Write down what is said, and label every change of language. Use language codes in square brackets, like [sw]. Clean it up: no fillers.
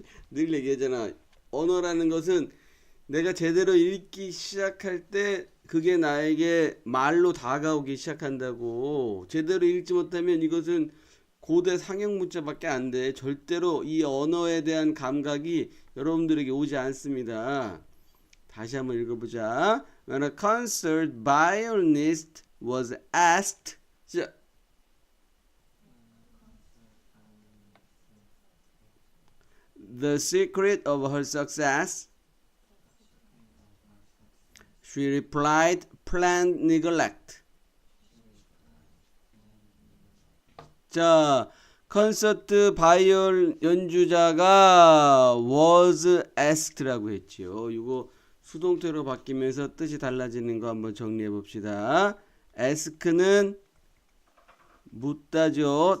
[ko] 늘 얘기하잖아. 언어라는 것은 내가 제대로 읽기 시작할 때 그게 나에게 말로 다가오기 시작한다고. 제대로 읽지 못하면 이것은 고대 상형 문자밖에 안 돼. 절대로 이 언어에 대한 감각이 여러분들에게 오지 않습니다. 다시 한번 읽어보자. [en] When a concert violinist was asked, [ko] 자, [en] the secret of her success, she replied, planned neglect. [ko] 자, 콘서트 바이올 연주자가 [en] was asked [ko] 라고 했죠. 이거 수동태로 바뀌면서 뜻이 달라지는 거 한번 정리해 봅시다. ask는 묻다죠.